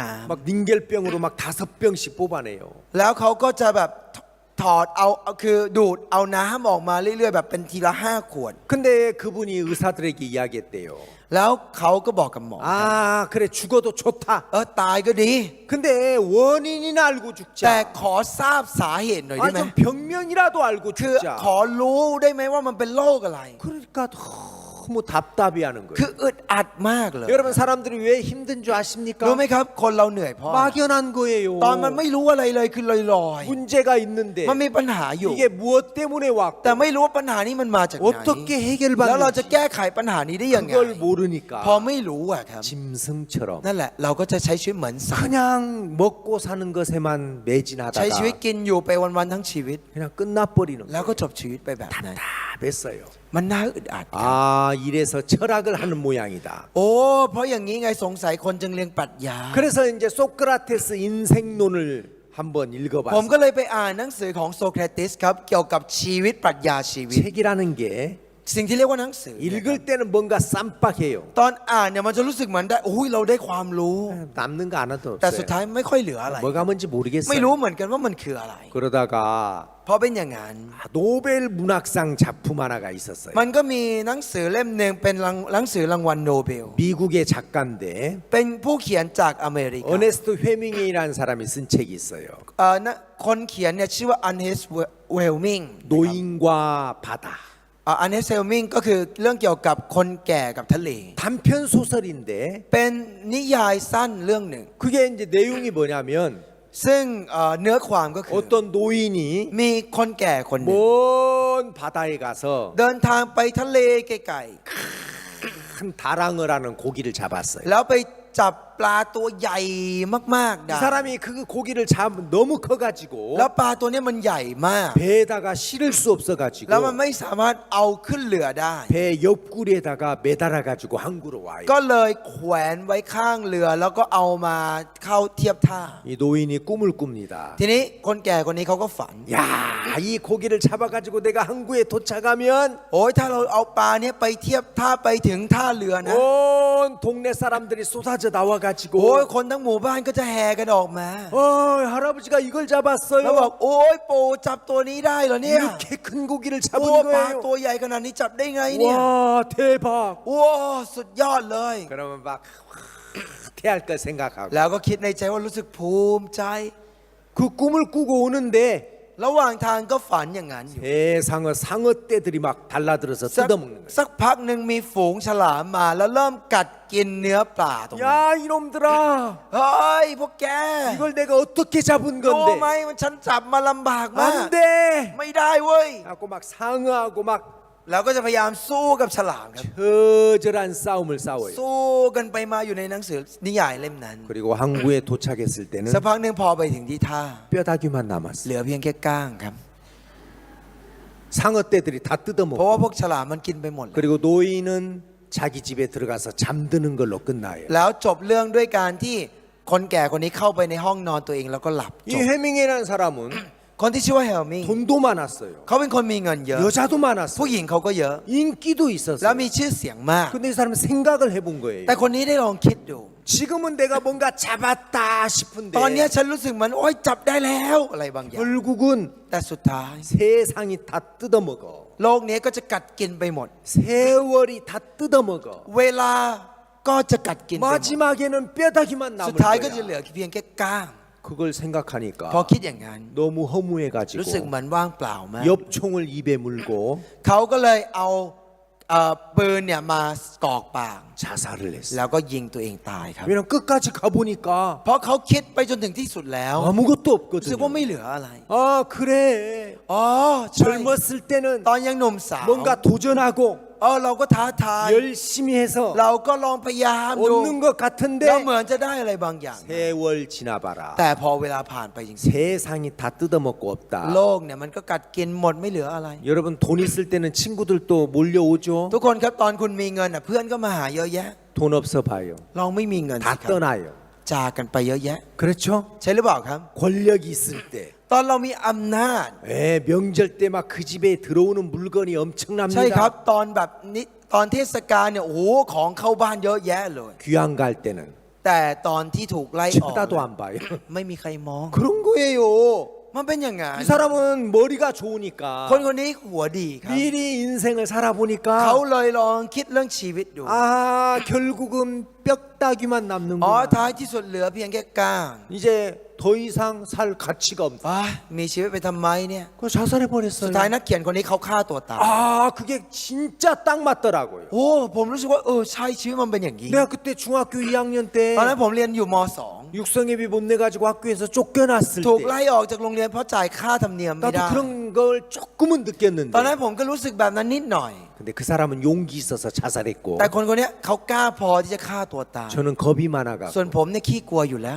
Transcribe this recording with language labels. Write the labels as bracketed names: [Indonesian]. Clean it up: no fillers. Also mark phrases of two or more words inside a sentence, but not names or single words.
[Korean] 막 닌겔병으로 막 5병씩 뽑아내요. [Thai] ำแล้วเขาก็จะแบบถอดเอาคือดูดเอาน้ำออกมาเรื่อยๆแบบเป็นทีละ5 ขวด [Korean] 근데 그분이 의사들에게 이야기했대요. [Thai] แล้วเขาก็บอกกับหมอ [Korean] 아, 그래 죽어도 좋다. [Thai] ตายก็ดี [Korean] 근데 원인이나 알고 [Thai] แต่ [Korean] 죽자. [Thai] ขอทราบสาเหตุหน่อยได้ [Korean] 아니 [Thai] ไหม [Korean] 좀 병명이라도 알고 [Thai] คือ [Korean] 죽자. [Thai] ขอรู้ได้ไหมว่ามันเป็นโรคอะไร [Korean] 그러니까 너무 답답해하는 [Thai] คือ [Korean] 거예요. [Thai] อึดอัดมากเลย [Korean] 여러분 사람들이 왜 힘든 줄 [Thai] รู้ [Korean] 아십니까? [Thai] ไหมครับคนเราเหนื่อยเพราะ [Korean] 막연한 거예요. [Thai] ตอนมันไม่รู้อะไรเลยคือลอย [Korean] 문제가 있는데 [Thai] ๆมันมีปัญหาอยู่ [Korean] 이게 무엇 때문에 [Thai] แต่ [Korean] 왔고 [Thai] ไม่รู้ว่าปัญหานี้มันมาจากไหน [Korean] 어떻게 [Thai] แล้วเราจะ [Korean] 해결받는지 [Thai] แก้ไขปัญหานี้ได้ยังไง [Korean] 그걸 모르니까 [Thai] พอไม่รู้อะครับ [Korean] 짐승처럼 [Thai] นั่นแหละเราก็จะใช้ชีวิตเหมือนสัตว์ [Korean] 그냥 먹고 사는 것에만 [Thai] ใช้ชีวิต [Korean] 매진하다가 [Thai] กินอยู่ไปวันๆทั้งชีวิต [Korean] 그냥 끝나버리는 [Thai] แล้วก็ [Korean] 거예요. [Thai] จบชีวิตไปแบบนั้น [Korean] 답답했어요. [Thai] มันน่าอึดอัด [Korean] 아, 이래서 철학을 하는 모양이다. [Thai] โอ้เพราะอย่างนี้ไงสงสัยคนจึงเรียนปรัชญา [Korean] 그래서 이제 소크라테스 인생론을 한번 [Thai] ผม [Korean] 읽어봤어요. [Thai] ก็เลยไปอ่านหนังสือของโซเครติสครับเกี่ยวกับชีวิตปรัชญาชีวิต [Korean] 책이라는 게 [Thai] สิ่งที่เรียกว่าหนังสือเนี่ย [Korean] 읽을 때는 뭔가 쌈박해요. [Thai] ตอนอ่านเนี่ยมันจะรู้สึกเหมือนได้โอ้ยเราได้ความรู้ [Korean] 남는 거 하나도 [Thai] แต่สุด [Korean] 없어요. [Thai] ท้ายไม่ค่อยเหลืออะไร [Korean] 뭐가 뭔지 [Thai] ไม่ [Korean] 모르겠어요. [Thai] รู้เหมือนกันว่ามันคืออะไร [Korean] 그러다가 [Thai] เพราะเป็นอย่างนั้น [Korean] 노벨 문학상 작품 하나가 있었어요. [Thai] มันก็มีหนังสือเล่มหนึ่งเป็นหนังสือรางวัลโนเบล [Korean] 미국의 작가인데 [Thai] เป็นผู้เขียนจากอเมริกา [Korean] 어네스트 헤밍웨이라는 사람이 쓴 책이 있어요. [Thai] คนเขียนเนี่ยชื่อว่าอันเฮสเวลมิง [Korean] 노인과 바다. [Thai] อันเฮสเวลมิงก็คือเรื่องเกี่ยวกับคนแก่กับทะเล [Korean] 단편 소설인데 [Thai] เป็นนิยายสั้นเรื่องหนึ่ง [Korean] 그게 이제 내용이 뭐냐면 [Thai] ซึ่งเนื้อความก็คือ [Korean] 어떤 노인이 [Thai] มีคนแก่คนหนึ่ง [Korean] 먼 바다에 가서 [Thai] เดินทางไปทะเลไกล [Korean] 큰 다랑어를 하는 고기를 잡았어요. [Thai] ๆแล้วไปจับปลาตัวใหญ่มากๆ [Korean] 이 [Thai] ได้ [Korean] 사람이 그 고기를 잡으면 너무 커가지고 [Thai] แล้วปลาตัวเนี้ยมันใหญ่มาก [Korean] 배에다가 실을 수 없어가지고 [Thai] แล้วมันไม่สามารถเอาขึ้นเรือได้ [Korean] 배 옆구리에다가 매달아가지고 항구로 와요. [Thai] ก็เลยแขวนไว้ข้างเรือแล้วก็เอามาเข้าเทียบท่า [Korean] 이 노인이 꿈을 꿉니다. [Thai] ทีนี้คนแก่คนนี้เขาก็ฝัน [Korean] 야, 이 고기를 잡아가지고 내가 항구에 도착하면 [Thai] โอ้ยถ้าเราเอาปลาเนี้ยไปเทียบท่าไปถึงท่าเรือนะ [Korean] 온 동네 사람들이 쏟아져 나와가지고 [Thai] โอ้ยคนทั้งหมู่บ้านก็จะแห่กันออกมา [Korean] 할아버지가 이걸 [Thai] แล้วบอก [Korean] 잡았어요. [Thai] โอ้ยปู่จับตัวนี้ได้เหรอเนี่ย [Korean] 이렇게 큰 고기를 [Thai] โอ้ [Korean] 잡은 [Thai] ปลา [Korean] 거예요. [Thai] ตัวใหญ่ขนาดนี้จับได้ไงเนี่ย [Korean] 와, 대박. [Thai] โอ้สุดยอดเลย [Korean] 그러면 막 태할 걸 생각하고 [Thai] แล้วก็คิดในใจว่ารู้สึกภูมิใจ [Korean] 그 꿈을 꾸고 오는데 [Thai] ระหว่างทางก็ฝันอย่างนั้นอยู่ [Korean] 세상의 상어 떼들이 막 달라들어서 [Thai] สัก [Korean] 뜯어먹는 거예요. [Thai] สักพักหนึ่งมีฝูงฉลามมาแล้วเริ่มกัดกินเนื้อปลาตรงนั้น [Korean] 야, 이놈들아. [Thai] เฮ้ยพวกแก [Korean] 이걸 내가 어떻게 잡은 [Thai] รู้ไหม [Korean] 건데? [Thai] มันฉันจับมาลำบากมาก [Korean] 안 돼. [Thai] ไม่ได้เว้ย [Korean] 하고 막 상어하고 막 [Thai] แล้วก็จะพยายามสู้กับฉลามครับ [Korean] 처절한 싸움을 싸워요. [Thai] สู้กันไปมาอยู่ในหนังสือนิยายเล่มนั้น [Korean] 그리고 항구에 도착했을 때는 [Thai] สักพักหนึ่งพอไปถึงที่ท่า [Korean] 뼈다귀만 [Thai] เห [Korean] 남았어요. [Thai] ลือเพียงแค่ก้างครับ [Korean] 상어 떼들이 다 [Thai] เพราะ [Korean] 뜯어먹고 [Thai] ว่าพวกฉลามมันกินไปหมดแล้ว [Korean] 그리고 노인은 자기 집에 들어가서 잠드는 걸로 끝나요. [Thai] แล้วจบเรื่องด้วยการที่คนแก่คนนี้เข้าไปในห้องนอนตัวเองแล้วก็หลับ [Korean] 이 [Thai] จบ [Korean] 해밍웨이라는 사람은 [Thai] คนที่ชื่อว่าเฮลมิง [Korean] 돈도 많았어요. [Thai] เขาเป็นคนมีเงินเยอะ [Korean] 여자도 [Thai] ผู้ [Korean] 많았어요. [Thai] หญิงเขาก็เยอะ [Korean] 인기도 [Thai] แล้ว [Korean] 있었어요. [Thai] มีชื่อเสียงมาก [Korean] 근데 이 사람은 생각을 해본 거예요. [Thai] แต่คนนี้ได้ลองคิดดู [Korean] 지금은 내가 뭔가 잡았다 싶은데 [Thai] ตอนเนี้ยฉันรู้สึกเหมือนโอ๊ยจับได้แล้วอะไรบางอย่าง [Korean] 결국은 [Thai] แต่สุดท้าย [Korean] 세상이 다 뜯어먹어. [Thai] โลกนี้ก็จะกัดกินไปหมด [Korean] 세월이 다 뜯어먹어. [Thai] เวลาก็จะกัดกินไปหมด [Korean] 마지막에는 뼈다귀만 [Thai] สุด [Korean] 남을 [Thai] ท้ายก็จะเหลื [Korean] 거야. [Thai] อเพียงแค่ก้าง [Korean] 그걸 생각하니까 [Thai] พอคิดอย่างนั้น [Korean] 너무 [Thai] รู้สึก [Korean] 허무해가지고 [Thai] เหมือนว่างเปล่ามาก [Korean] 엽총을 입에 물고 [Thai] เขาก็เลยเอาปืนเนี่ยมากรอกปาก [Korean] 자살을 했어. [Thai] แล้วก็ยิงตัวเองตายครับ [Korean] 왜냐면 끝까지 가보니까 [Thai] เพราะเขาคิดไปจนถึงที่สุดแล้ว [Korean] 아무것도 [Thai] รู้สึกว่า [Korean] 없거든요. [Thai] ไม่เหลืออะไร [Korean] 아 그래. [Thai] อ๋อใช่ [Korean] 젊었을 때는 [Thai] ตอนยังหนุ่มสาว [Korean] 뭔가 도전하고 [Thai] เราก็ท้าทาย [Korean] 열심히 해서 [Thai] เราก็ลองพยายามดู [Korean] 얻는 것 [Thai] เรา [Korean] 같은데 [Thai] เหมือนจะได้อะไรบางอย่าง [Korean] 세월 지나봐라. [Thai] แต่พอเวลาผ่านไปจริง [Korean] 세상이 다 뜯어먹고 [Thai] ๆ [Korean] 없다. [Thai] โลกเนี่ยมันก็กัดกินหมดไม่เหลืออะไร [Korean] 여러분 돈 있을 때는 친구들도 몰려오죠. [Thai] ทุกคนครับตอนคุณมีเงินเพื่อนก็มาหาเยอะแยะ [Korean] 돈 없어 봐요. [Thai] เราไม่มีเงิน [Korean] 다 [Thai] สิครับ [Korean] 떠나요. [Thai] จากกันไปเยอะแยะ [Korean] 그렇죠? [Thai] ใช่หรือเปล่าครับ [Korean] 권력이 있을 때. [Thai] ตอนเรามีอำนาจ [Korean] 명절 때 막 그 집에 들어오는 물건이 [Thai] ใช่ครับ [Korean] 엄청납니다. [Thai] ตอนแบบนี้ตอนเทศกาลเนี่ยโอ้โหของเข้าบ้านเยอะแยะเลย [Korean] 귀양 갈 때는 [Thai] แต่ตอนที่ถูกไล่ออก [Korean] 쳐다도 안 봐요. [Thai] ไม่มีใครมอง [Korean] 그런 거예요. [Thai] มันเป็นอย่างงั้น [Korean] 이 사람은 머리가 좋으니까 [Thai] คนคนนี้หัวดีครับ [Korean] 미리 인생을 [Thai] เขา [Korean] 살아보니까 [Thai] เลยลองคิดเรื่องชีวิตดู [Korean] 결국은 뼈다귀만 남는 [Thai] อ๋อ [Korean] 거야. [Thai] ท้ายที่สุดเหลือเพียงแค่ก้าง [Korean] 이제 더 이상 살 가치가 없다. [Thai] มีชีวิตไปทำไมเนี่ย [Korean] 그 자살해 [Thai] สุดท้าย [Korean] 버렸어요. [Thai] นักเขียนคนนี้เขาฆ่าตัวตาย [Korean] 그게 진짜 딱 맞더라고요. [Thai] โอ้ผมรู้สึกว่าใช่ชีวิตมันเป็นอย่างนี้ [Korean] 내가 그때 중학교 2학년 때 [Thai] ตอนนั้นผมเรียนอยู่ม [Korean] 육성예비 못 내가지고 학교에서 쫓겨났을 [Thai] 2 ถูก [Korean] 때 [Thai] ไล่ออกจากโรงเรียนเพราะจ่ายค่าธรรมเนียมไม่ [Korean] 나도 [Thai] ได้ [Korean] 그런 걸 조금은 [Thai] ตอนนั้น [Korean] 느꼈는데 [Thai] ผมก็รู้สึกแบบนั้นนิดหน่อย [Korean] 근데 그 사람은 용기 있어서 자살했고 [Thai] แต่คนคนนี้เขากล้าพอที่จะฆ่าตัวตาย [Korean] 저는 겁이 많아가 [Thai] ส่วนผมเนี่ยขี้กลัวอยู่แล้ว